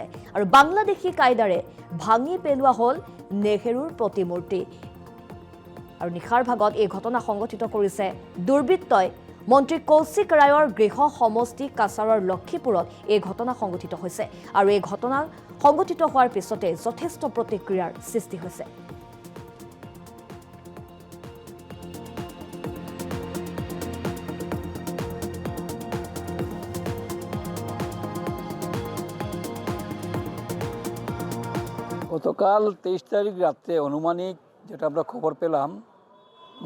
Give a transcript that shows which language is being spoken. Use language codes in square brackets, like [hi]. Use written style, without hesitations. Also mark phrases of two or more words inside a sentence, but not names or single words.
[as] আৰু বাংলাদেশী কায়দাৰে ভাঙি পেলোৱা হল নেহৰুৰ প্ৰতিমূৰ্তি। আৰু নিশাৰ ভাগত এই ঘটনা সংঘটিত কৰিছে দুৰ্বৃত্তই। মন্ত্ৰী কৌশিক ৰায়ৰ গৃহ সমষ্টি কাছাৰৰ লক্ষীপুৰত এই ঘটনা সংঘটিত হৈছে। আৰু এই ঘটনা সংঘটিত হোৱাৰ পিছতে যথেষ্ট প্ৰতিক্ৰিয়াৰ সৃষ্টি হৈছে। [bn] গতকাল 23 তারিখ রাতে অনুমানিক যেটা আমরা খবর পেলাম যে